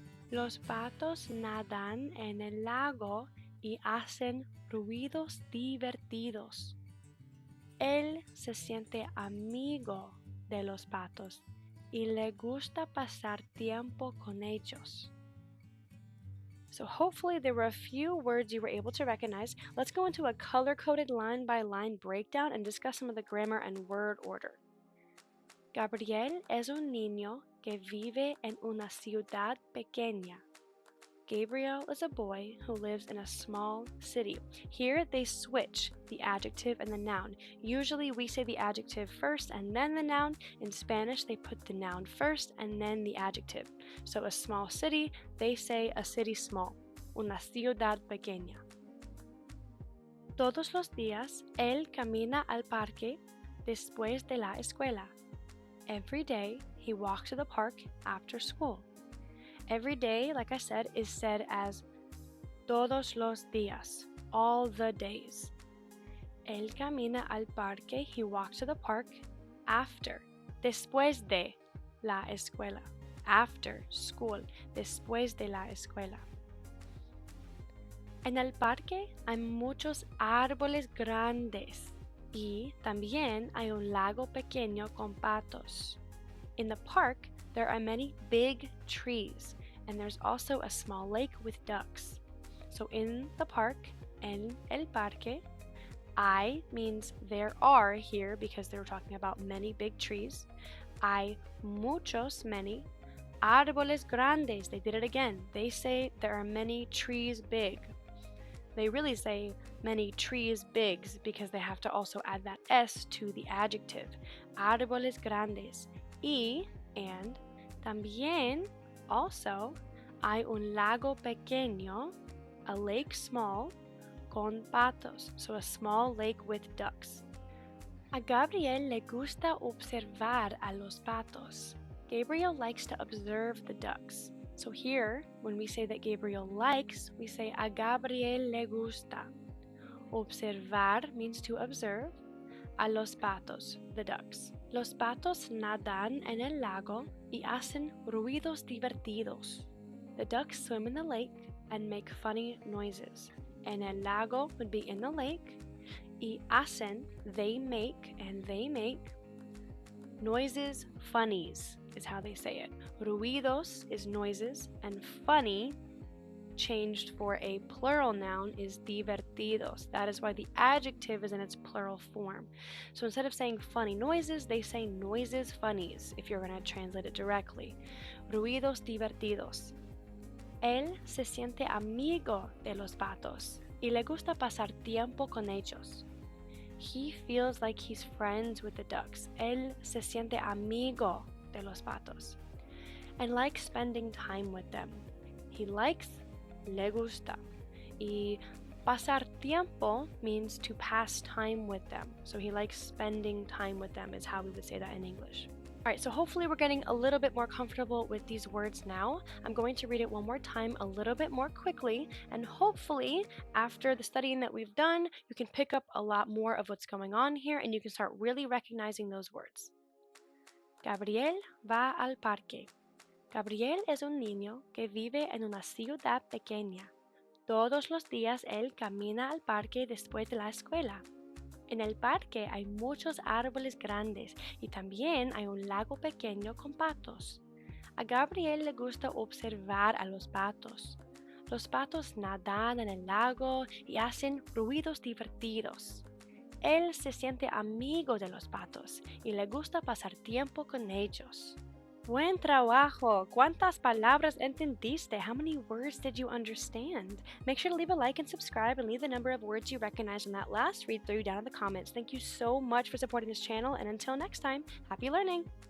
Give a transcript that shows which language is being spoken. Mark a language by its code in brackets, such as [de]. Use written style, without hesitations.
[es] Los patos nadan en el lago y hacen ruidos divertidos. Él se siente amigo de los patos y le gusta pasar tiempo con ellos. [en] So hopefully there were a few words you were able to recognize. Let's go into a color-coded line-by-line breakdown and discuss some of the grammar and word order. [es] Gabriel es un niño que vive en una ciudad pequeña. [en] Gabriel is a boy who lives in a small city. Here they switch the adjective and the noun. Usually we say the adjective first and then the noun. In Spanish they put the noun first and then the adjective. So a small city, they say a city small. [es] Una ciudad pequeña. Todos los días él camina al parque después de la escuela. [en] Every day he walks to the park after school. Every day, like I said, is said as [es] todos los días, [en] all the days. [es] Él camina al parque, [en] he walks to the park after, [es] después de la escuela, [en] after school, [es] después de la escuela. En el parque hay muchos árboles grandes y también hay un lago pequeño con patos. [en] In the park, there are many big trees, and there's also a small lake with ducks. So in the park, [es] en el parque, [en] hay means there are here because they were talking about many big trees. [es] Hay muchos, [en] many. [es] Árboles grandes, [en] they did it again. They say there are many trees big. They really say many trees bigs because they have to also add that S to the adjective. [es] Árboles grandes. [en] Y, and, también, also, [es] hay un lago pequeño, [en] a lake small, [es] con patos, [en] so a small lake with ducks. [es] A Gabriel le gusta observar a los patos. [en] Gabriel likes to observe the ducks. So here, when we say that Gabriel likes, we say [es] a Gabriel le gusta. [en] Observar means to observe. [es] A los patos, [en] the ducks. [es] Los patos nadan en el lago y hacen ruidos divertidos. [en] The ducks swim in the lake and make funny noises. [es] En el lago [en] would be in the lake. [es] Y hacen, [en] they make, and they make. Noises, funnies is how they say it. Ruidos is noises, and funny, changed for a plural noun, is divertidos. That is why the adjective is in its plural form. So instead of saying funny noises, they say noises, funnies, if you're going to translate it directly. [es] Ruidos divertidos. Él se siente amigo de los patos y le gusta pasar tiempo con ellos. [en] He feels like he's friends with the ducks. [es] Él se siente amigo de los patos [en] and likes spending time with them. He likes, [es] le gusta. [en] Y pasar tiempo means to pass time with them. So he likes spending time with them is how we would say that in English. All right, so hopefully we're getting a little bit more comfortable with these words now. I'm going to read it one more time a little bit more quickly, and hopefully after the studying that we've done, you can pick up a lot more of what's going on here and you can start really recognizing those words. [es] Gabriel va al parque. Gabriel es un niño que vive en una ciudad pequeña. Todos los días él camina al parque después de la escuela. En el parque hay muchos árboles grandes y también hay un lago pequeño con patos. A Gabriel le gusta observar a los patos. Los patos nadan en el lago y hacen ruidos divertidos. Él se siente amigo de los patos y le gusta pasar tiempo con ellos. Buen trabajo! ¿Cuántas palabras entendiste? [en] How many words did you understand? Make sure to leave a like and subscribe and leave the number of words you recognize in that last read through down in the comments. Thank you so much for supporting this channel, and until next time, happy learning!